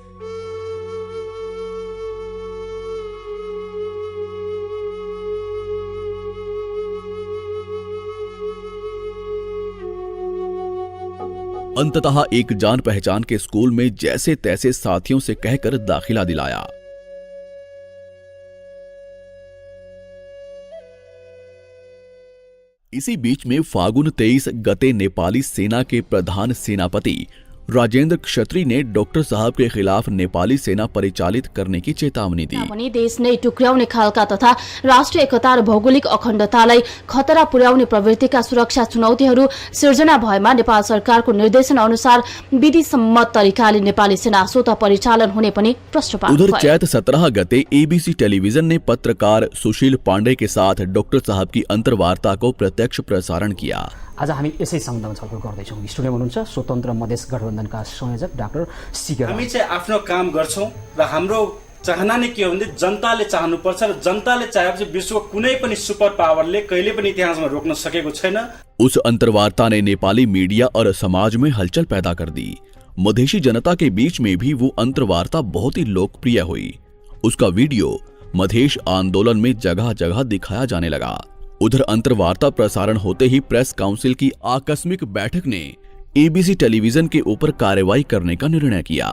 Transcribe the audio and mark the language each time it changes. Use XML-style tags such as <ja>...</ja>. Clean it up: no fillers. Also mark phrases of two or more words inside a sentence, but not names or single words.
<hi>अंततः एक जान पहचान के स्कूल में जैसे तैसे साथियों से कहकर दाखिला दिलाया। इसी बीच में फागुन 23 गते नेपाली सेना के प्रधान सेनापति राजेंद्र क्षत्री ने डॉक्टर साहब के खिलाफ नेपाली सेना परिचालित करने की चेतावनी दी।</hi> <ne>पनि देश नै टुक्र्याउने खालका तथा राष्ट्रिय एकता र भौगोलिक अखण्डतालाई खतरा पुर्याउने प्रवृत्तिका सुरक्षा चुनौतीहरू सिर्जना भएमा नेपाल सरकारको निर्देशन अनुसार विधि सम्मत तरिकाले नेपाली सेना स्वतः परिचालन हुने पनि प्रश्न पार्नु भयो।</ne> <hi>उधर चैत 17 गते एबीसी टेलीविजन ने पत्रकार सुशील पांडे के साथ डॉक्टर साहब की अंतर्वार्ता को प्रत्यक्ष प्रसारण किया।</hi> <ne>आज हामी यसै संदर्भमा छलफल गर्दैछौँ। स्टुडियोमा हुनुहुन्छ स्वतन्त्र मधेस गठबन्धनका संयोजक डाक्टर सीके। हामी चाहिँ आफ्नो काम गर्छौं र हाम्रो चाहना नै के हो भने जनताले चाहनुपर्छ र जनताले चाहेपछि विश्वको कुनै पनि सुपर पावरले कहिले पनि इतिहासमा रोक्न सकेको छैन।</ne> <hi>उस अंतर्वार्ता ने नेपाली मीडिया और समाज में हलचल पैदा कर दी। मधेशी जनता के बीच में भी वो अंतर्वार्ता बहुत ही लोकप्रिय हुई। उसका वीडियो मधेश आंदोलन में जगह जगह दिखाया जाने लगा। उधर अंतर्वार्ता प्रसारण होते ही प्रेस काउंसिल की आकस्मिक बैठक ने एबीसी टेलीविजन के ऊपर कार्रवाई करने का निर्णय किया।</hi>